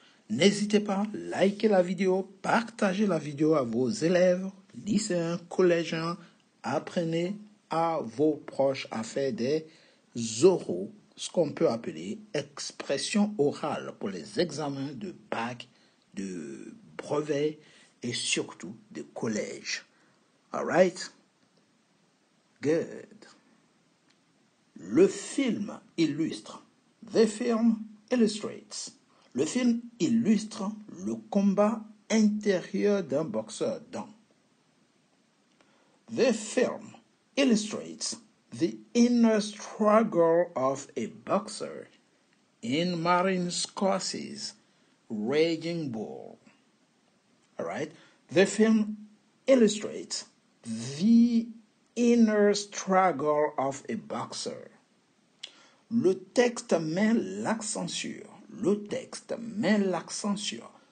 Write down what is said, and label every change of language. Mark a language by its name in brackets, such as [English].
[French] N'hésitez pas, likez la vidéo, partagez la vidéo à vos élèves, lycéens, collégiens, apprenez à vos proches à faire des oraux, ce qu'on peut appeler expression orale pour les examens de bac, de brevet et surtout de collège. [English] All right? Good. [French] Le film illustre. [English] The film illustrates. [French] Le film illustre le combat intérieur d'un boxeur dans. [English] The film illustrates the inner struggle of a boxer in Martin Scorsese's Raging Bull. All right? The film illustrates the inner struggle of a boxer. [French] Le texte met l'accent sur. Le texte met l'accent sur.